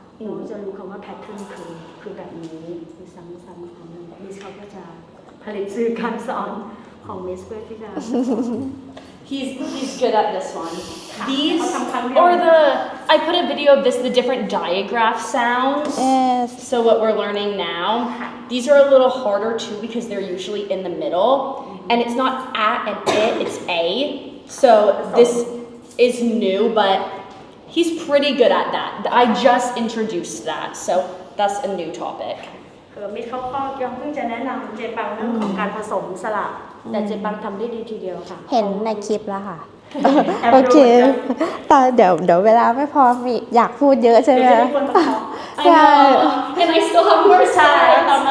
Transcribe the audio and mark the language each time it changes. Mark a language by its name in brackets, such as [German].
[Thai] เราจะรู้คำว่า pattern คือแบบนี้คือซ้ำของมันมิสเขาก็จะผลิตสื่อการสอนของมิสเพื่อที่จะ [English] He's good at this one. These or I put a video of the different digraph sounds. Yes. So what we're learning now, these are a little harder too because they're usually in the middle, and it's not a and it, it's a. So this is new, but he's pretty good at that. I just introduced that, so that's a new topic. [Thai] มิสเขาก็ยังเพิ่งจะแนะนำเจปังเรื่องของการผสมสระแต่เจปังทำได้ดีทีเดียวค่ะ เห็นในคลิปแล้วค่ะ โอเคตอนเดี๋ยวเวลาไม่พอมีอยากพูดเยอะใช่ไหม เดี๋ยวจะมีคนมาขอ [English] I know, and I still have more slides.